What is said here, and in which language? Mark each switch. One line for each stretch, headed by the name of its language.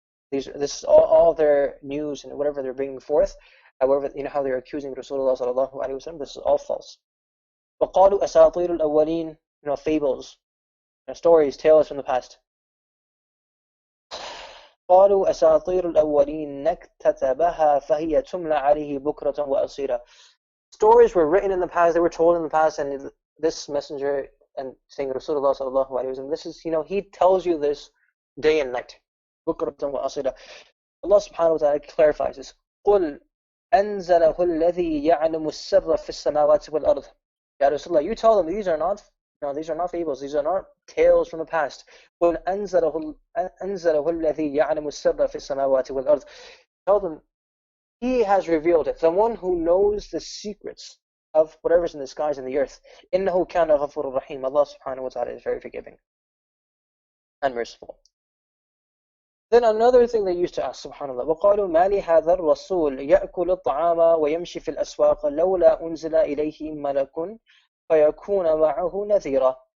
English: This is all their news and whatever they're bringing forth. However, how they're accusing Rasulullah sallallahu alaihi wasallam, this is all false.
Arabic: وَقَالُوا أَسَاطِيرُ الْأَوَّلِينَ.
English: Fables, stories, tales from the past.
Arabic: قالوا أساطير الأولين نكتتبها فهي تملى عليه بكرة وأصيلا.
English: Stories were written in the past, they were told in the past, and this messenger and saying Rasulullah sallallahu alaihi wasallam, this is, he tells you this day and night.
Arabic: بكرة وأصيلا.
English: Allah subhanahu wa ta'ala clarifies this.
Arabic: قل أنزله الذي يعلم السر في السماوات والأرض.
English: Ya Rasulullah, you tell them these are not fables, these are not tales from the past.
Arabic: قل أنزله الذي يعلم السر في السماوات والأرض.
English: Tell them, He has revealed it, the one who knows the secrets of whatever's in the skies and the earth.
Arabic: إنه كان غفور رحيم.
English: Allah subhanahu wa ta'ala is very forgiving and merciful. Then another thing they used to ask,
Arabic: subhanallah, وَقَالُوا مَا لِهَذَا الرَّسُولِ يَأْكُلُ الطَّعَامَ وَيَمْشِي فِي الْأَسْوَاقِ لَوْلَا أُنزِلَ إِلَيْهِ مَلَكٌ فَيَكُونَ مَعَهُ نَذِيرًا.